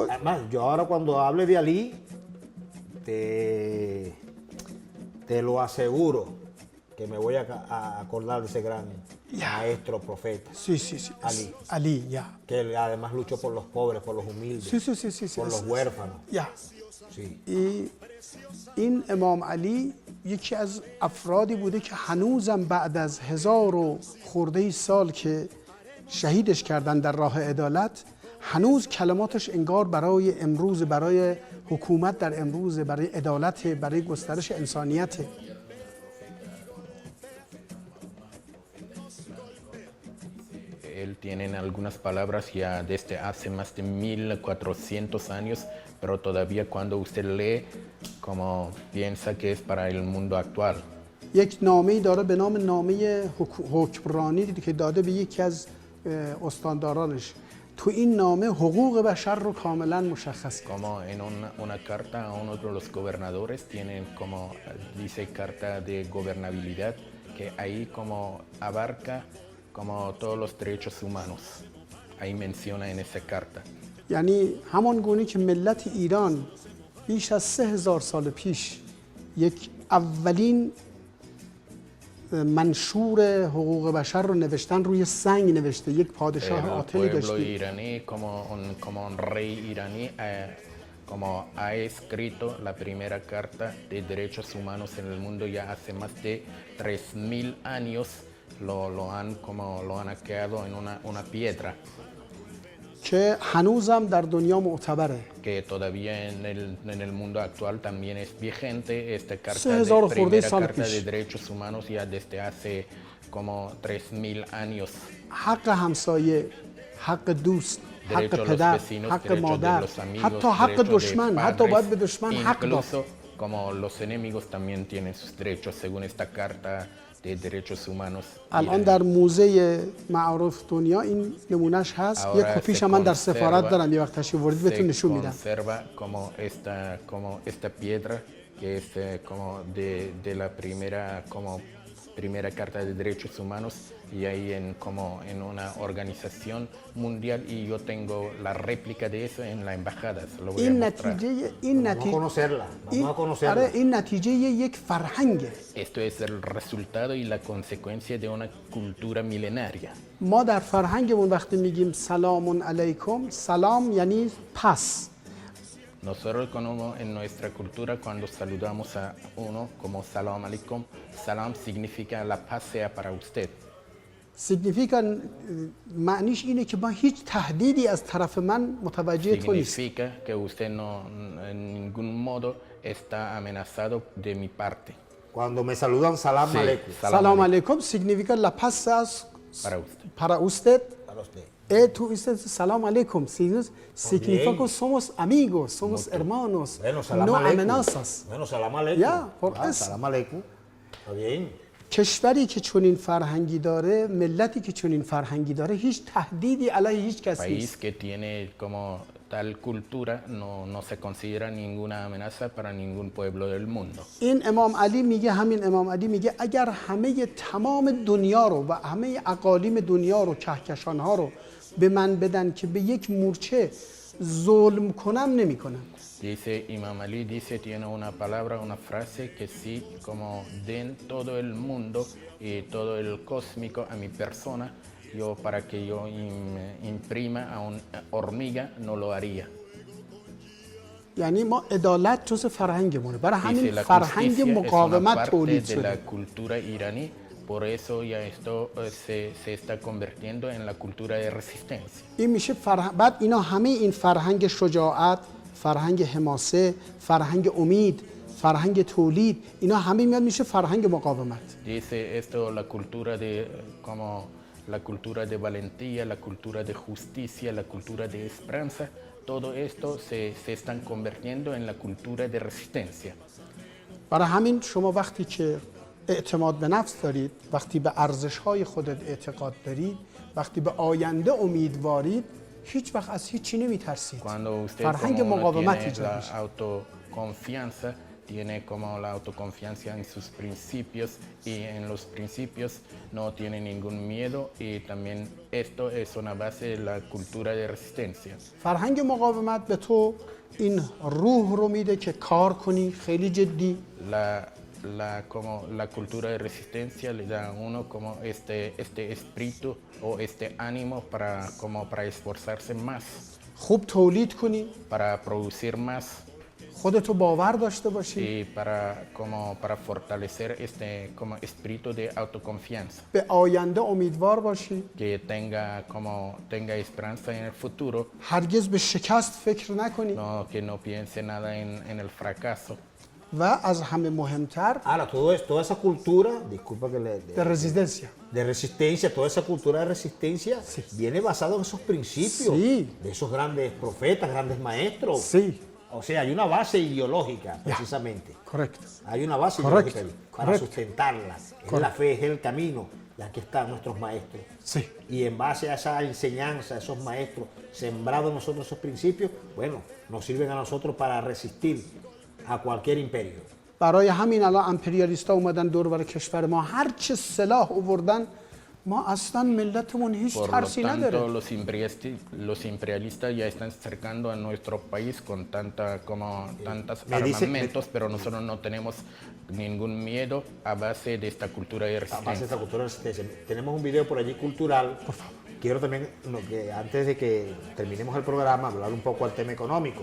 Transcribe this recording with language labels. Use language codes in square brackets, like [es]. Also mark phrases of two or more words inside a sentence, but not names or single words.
[es] Además, yo ahora cuando hable de Ali, te lo aseguro que me voy a acordar de ese gran maestro, profeta. Sí. Ali. Ali, ya. Que él además luchó por los pobres, por los humildes, Sí. por los huérfanos. [fa] یا [es] Sí. [fa] این امام علی یکی از افرادی بوده که هنوزم بعد از 1000 و خورده سال که شهیدش کردن در راه عدالت، هنوز کلماتش انگار برای امروز، برای حکومت در امروز، برای عدالت، برای گسترش انسانیت. [es] Él tiene algunas palabras ya desde hace más de 1400 años, pero todavía cuando usted lee, como piensa que es para el mundo actual. [fa] یک نامه‌ای داره به نام نامه حکمرانی که داده به یکی از استاندارانش. تو این نامه حقوق بشر رو کاملا مشخص کرد. [es] Como en una carta a uno de los gobernadores, tienen como, dice carta de gobernabilidad, que ahí como abarca como todos los derechos humanos. Ahí menciona en esa carta. [fa] یعنی همان گونه که ملت ایران بیش از 3000 سال پیش یک اولین منشور حقوق بشر رو نوشتن، روی سنگ نوشته، یک پادشاه عاطلی [es] El pueblo [fa] داشتیم. [es] iraní, como un rey iraní, como ha escrito la primera carta de derechos humanos en el mundo ya hace más de 3000 años, lo han creado en una piedra. [fa] که هنوزم در دنیا معتبره. [es] Que todavía en el mundo actual también es vigente esta carta, [fa] 3000 [es] primera [fa] سال [es] carta [fa] پیش. [es] de derechos humanos ya desde hace como 3000 años. [fa] حق همسایه، حق دوست، حق [es] Derecho a los [fa] پدر، [es] vecinos, [fa] حق [es] derecho de [fa] مادر، [es] los amigos, [fa] حتی حق [es] derecho de [fa] دشمن، حتی [es] padres, [fa] باید به دشمن حق داد. [es] incluso como los enemigos también tienen sus derechos según esta carta de derechos humanos. [fa] الان در موزه معارف دنیا این نمونهش هست. یک کپیش هم من در سفارت دارم، یه وقت تشریف آوردید بهتون نشون میدم. [es] Conserva como esta piedra que es como de la primera carta de derechos humanos, y ahí en una organización mundial, y yo tengo la réplica de eso en la embajada. Se lo voy a [fa] این [es] mostrar. [fa] نتیجه [es] Vamos a conocerla. Vamos a conocerla. [fa] آره این نتیجه یک فرهنگه. [es] Esto es el resultado y la consecuencia de una cultura milenaria. [fa] ما در فرهنگمون وقتی میگیم [ar] سلام علیکم، [fa] سلام یعنی پس. [es] Nosotros en nuestra cultura, cuando saludamos a uno como [ar] سلام عليكم, [es] salam significa la paz sea para usted. [fa] significa معنیش اینه که ما هیچ تهدیدی از طرف من متوجه تو نیست. [es] Significa que usted no, en ningún modo está amenazado de mi parte. Cuando me saludan, salam Sí. aleikum. [ar] سلام علیکم [es] significa la paz Para usted. para usted. Para usted. Tú dices [ar] سلام عليكم, [es] significa que somos amigos, somos hermanos, Bueno, salam no aleikum. amenazas. Bueno, [ar] سلام عليكم. [es] Ya, por eso. [ar] سلام عليكم. [es] Está bien. [fa] کشوری که چنین فرهنگی داره، ملتی که چنین فرهنگی داره، هیچ تهدیدی علیه هیچ کس [es] País [fa] نیست. [es] que tiene como tal cultura no se considera ninguna amenaza para ningún pueblo del mundo. [fa] این امام علی میگه، همین امام علی میگه اگر همه تمام دنیا رو و همه اقالیم دنیا رو، کهکشان ها رو به من بدن که به یک مورچه ظلم کنم نمیکنم. [es] Dice Imam Ali, dice, tiene una palabra, una frase que sí, como den todo el mundo y todo el cósmico a mi persona, yo para que yo imprima a una hormiga no lo haría. [fa] یعنی ما عدالت جز فرهنگمونه، برای [es] Dice, [fa] همین [es] la [fa] فرهنگ [es] justicia es una [fa] مقاومت [es] parte [fa] تولید [es] de [fa] شده. [es] la cultura iraní, por eso ya esto se está convirtiendo en la cultura de resistencia. [fa] این میشه بعد اینا همه این فرهنگ شجاعت، فرهنگ حماسه، فرهنگ امید، فرهنگ تولید، اینا همه میاد میشه فرهنگ مقاومت. [es] Dice esto la cultura de como la cultura de valentía, la cultura de justicia, la cultura de esperanza, todo esto se están convirtiendo en la cultura de resistencia. [fa] برای همین شما وقتی که اعتماد به نفس دارید، وقتی به ارزش‌های خودت اعتقاد دارید، وقتی به آینده امیدوارید، هیچ وقت از هیچی نمیترسید. [es] Cuando usted [fa] فرهنگ [es] como uno [fa] مقاومت [es] tiene [fa] ایجاد [es] la [fa] میشه. [es] autoconfianza, tiene como la autoconfianza en sus principios y en los principios no tiene ningún miedo y también esto es una base de la cultura de resistencia. [fa] فرهنگ مقاومت به تو این روح رو میده که کار کنی خیلی جدی. [es] Como la cultura de resistencia le da a uno como este espíritu o este ánimo para esforzarse más, [fa] خوب تولید کنی، [es] para producir más [fa] خودتو باور داشته باشی، [es] y para fortalecer este como espíritu de autoconfianza, [fa] به آینده امیدوار باشی، [es] que tenga esperanza en el futuro, [fa] هرگز به شکست فکر نکنی [es] que no piense nada en el fracaso. [fa] و از همه مهمتر [es] Ahora, toda esa cultura, disculpa que de resistencia. de resistencia, toda esa cultura de resistencia viene basada en esos principios Sí. de esos grandes profetas, grandes maestros. Sí, O sea, hay una base ideológica, precisamente. correcto. Hay una base Correcto, ideológica ahí, para correcto. sustentarla. Es la fe, es el camino, y aquí están nuestros maestros. Sí. Y en base a esa enseñanza, a esos maestros, sembrados en nosotros esos principios, bueno, nos sirven a nosotros para resistir a cualquier imperio. [fa] برای همین الان امپریالیست‌ها اومدن دور بر کشور ما، هر چه سلاح آوردن، ما اصلا ملتمون هیچ [es] Por lo [fa] ترسی [es] tanto, [fa] نداره. [es] los imperialistas ya están cercando a nuestro país con tantos Me dice- armamentos, pero nosotros no tenemos ningún miedo a base de esta cultura de A base de resistencia. esta cultura de resistencia. Tenemos un video por allí cultural. Quiero también, que antes de que terminemos el programa, hablar un poco al tema económico.